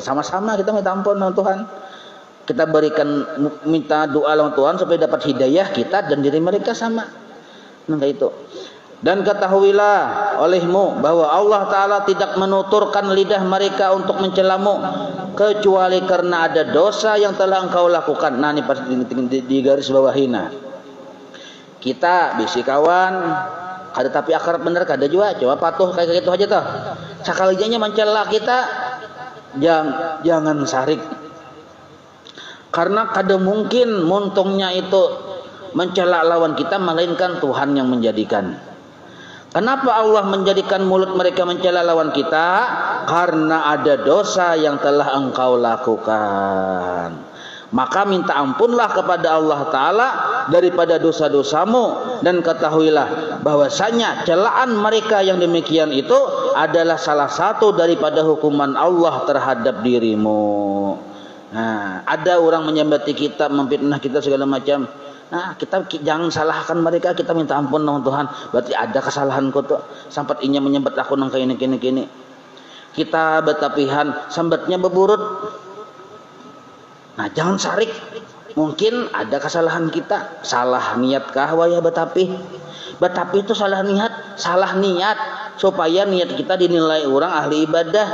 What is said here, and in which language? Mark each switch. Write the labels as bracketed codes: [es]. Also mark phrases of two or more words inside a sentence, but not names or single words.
[id] Sama-sama kita minta ampun sama Tuhan. Kita berikan minta doa sama Tuhan supaya dapat hidayah kita dan diri mereka sama. Nah itu. Dan ketahuilah olehmu bahwa Allah Ta'ala tidak menuturkan lidah mereka untuk mencelamu kecuali karena ada dosa yang telah engkau lakukan. Nah ini pas di garis bawahina. Kita bisi kawan kada tapi akrab bener kada juga, coba patuh kayak gitu aja toh. Sakalinya mencela kita jangan sarik. Karena kada mungkin muntungnya itu mencela lawan kita, melainkan Tuhan yang menjadikan. Kenapa Allah menjadikan mulut mereka mencela lawan kita? Karena ada dosa yang telah engkau lakukan. Maka minta ampunlah kepada Allah Ta'ala daripada dosa-dosamu, dan ketahuilah bahwasanya celaan mereka yang demikian itu adalah salah satu daripada hukuman Allah terhadap dirimu. Nah, ada orang menyembati kita, memfitnah kita segala macam. Nah, kita jangan salahkan mereka, kita minta ampun sama Tuhan. Berarti ada kesalahanku tuh, sampai [bjn] inya menyembet aku nang kini. Kita betapihan, sambatnya beburut. [id] Nah, jangan sarik. Mungkin ada kesalahan kita, salah niatkah waya betapi? Betapi itu salah niat supaya niat kita dinilai orang ahli ibadah.